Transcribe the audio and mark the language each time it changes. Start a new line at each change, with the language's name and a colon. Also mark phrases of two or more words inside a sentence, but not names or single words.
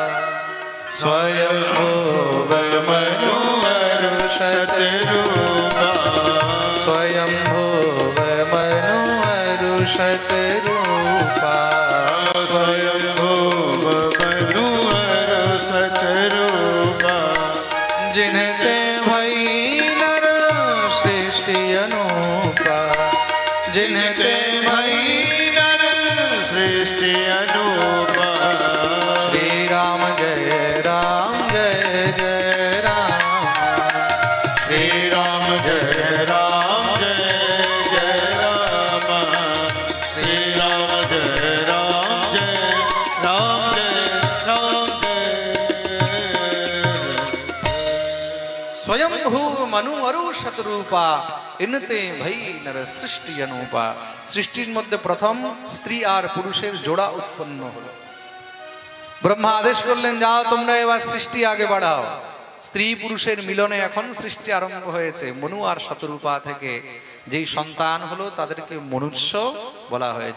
Awadhi: स्वयम्भुव मनु अरु शतरूपा, स्वयम्भुव मनु अरु शतरूपा, स्वयम्भुव मनु अरु शतरूपा। जिनते भई नर सृष्टि अनूपा, जिनते भई नर सृष्टि अनूपा। श्री राम जय राम, जय जय राम, श्री राम जय राम, जय जय राम, श्री राम जय राम, जय राम, जय राम, जय। स्वयंभू मनु अरु शतरूपा, इनते भई नर सृष्टि अनूपा।
Bangla: সৃষ্টির মধ্যে প্রথম স্ত্রী আর পুরুষের জোড়া উৎপন্ন হলো। ব্রহ্মা আদেশ করলেন, যাও তোমরা এবার সৃষ্টি আগে বাড়াও। স্ত্রী পুরুষের মিলনে এখন সৃষ্টি আরম্ভ হয়েছে। মনু আর শতরূপা থেকে যেই সন্তান হলো তাদেরকে মনুষ্য বলা হয়েছে।